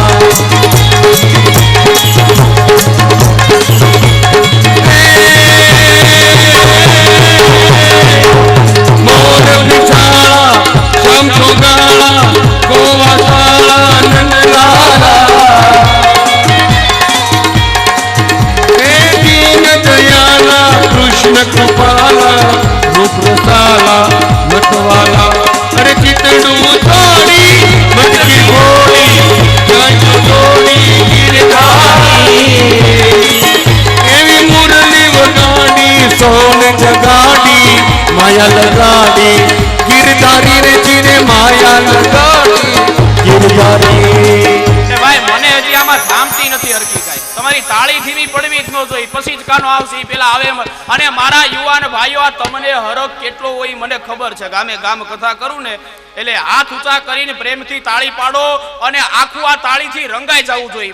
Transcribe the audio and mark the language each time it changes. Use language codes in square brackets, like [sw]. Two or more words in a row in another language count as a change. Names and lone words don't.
[gu] મોર બિછાડા શ્યામ ચૌગાડા ગોવાશાલા નંદલાલા દીન દયાળા કૃષ્ણ કૃપાળા રૂપરસાળા મતવાળા અરે ચિતડું છોડી મટકી ઘોડી જય જોડી ગિરધારી એવી મુરલી વગાડી સોન જગાડી માયા લગાડી ગિરધારી રે જીને માયા લગાડી ગિરધારી ભાઈ મને હજી આમાં જામતી નથી હરકી કાઈ. તમારી તાળી ધીમી પડવી જ ન જોઈ, પછી જ કાનો આવશે પેલા આવે. અને મારા યુવાન ભાઈઓ, આ તમને હરક કેટલો હોય મને ખબર છે. ગામે ગામ કથા કરું ને એટલે હાથ ઊંચા કરીને પ્રેમથી તાળી પાડો અને આખું આ તાળીથી રંગાઈ જવું જોઈએ.